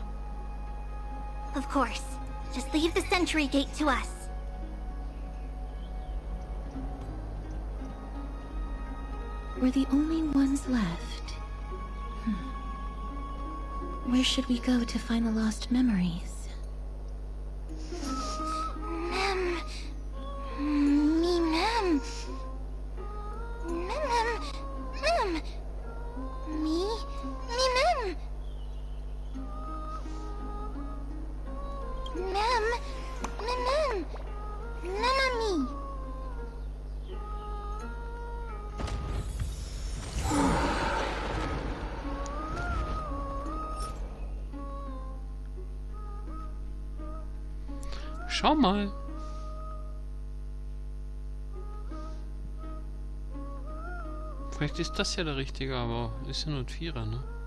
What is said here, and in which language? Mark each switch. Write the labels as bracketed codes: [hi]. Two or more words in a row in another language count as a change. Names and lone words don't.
[en] Of course. Just leave the sentry gate to us. We're the only ones left. Where should we go to find the lost memories? Mem. Me mem. Mem. Mem. Me mem. Mem. Me. [de] Schau mal. Vielleicht ist das ja der richtige, aber ist ja nur ein Vierer, ne?